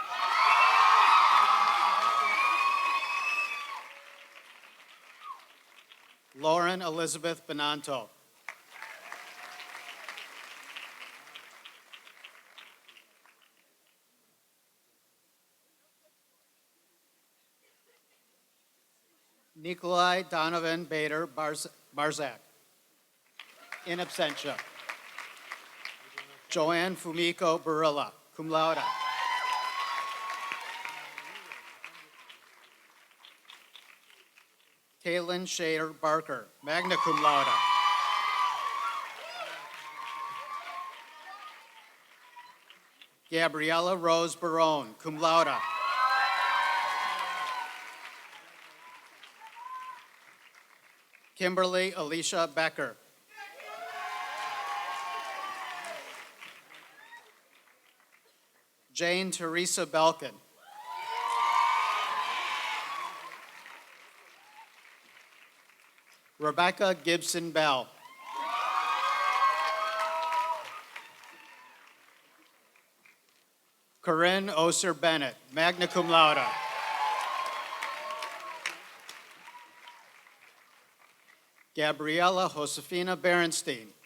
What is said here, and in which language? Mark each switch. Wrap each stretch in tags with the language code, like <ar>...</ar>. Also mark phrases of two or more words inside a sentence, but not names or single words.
<en>Lauren Elizabeth Benanto. Nikolai Donovan Bader Barzak.</en> <la>In absentia.</la> <en>Joanne Fumiko Barilla,</en> <la>cum laude.</la> <en>Caitlin Shader Barker,</en> <la>magna cum laude.</la> <en>Gabriella Rose Barone,</en> <la>cum laude.</la> <en>Kimberly Alicia Becker. Jane Teresa Belkin. Rebecca Gibson Bell. Corinne Oser Bennett,</en> <la>magna cum laude.</la> <en>Gabriella Josefina Berenstein.</en>